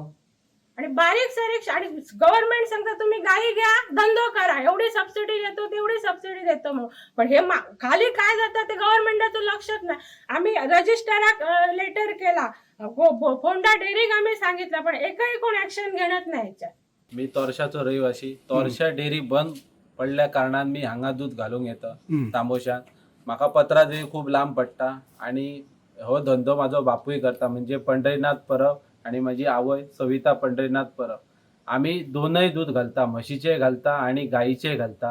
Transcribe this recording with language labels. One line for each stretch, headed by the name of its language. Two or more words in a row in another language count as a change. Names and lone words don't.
Marathi: आणि बारीक सारीक आणि गव्हर्नमेंट सांगतात तुम्ही गाई घ्या, धंदो करा, एवढी सबसिडी देतो तेवढी सबसिडी देतो म्हणून, पण हे खाली काय जातं ते गव्हर्नमेंटचं लक्षच नाही.
Konkani: आम्ही रजिस्टराक लेटर केला, फोंडा डेअरीक आम्ही सांगितलं, पण एकही कोण ऍक्शन घेण्यात नाही याच्यात. मी तोरशाचो रहिवासी. तोरशा डेअरी बंद पडल्या कारणान मी हांगा दूध घालूंक येता तांबोशान. म्हाका पत्रादेवी खूप लांब पडटा आणि हो धंदो माझो बापूय करता, म्हणजे पंढरीनाथ परब आणि माझी आवय सविता पंढरीनाथ परब. आम्ही दोनय दूध घालता, म्हशीचे घालता आणि गाईचे घालता.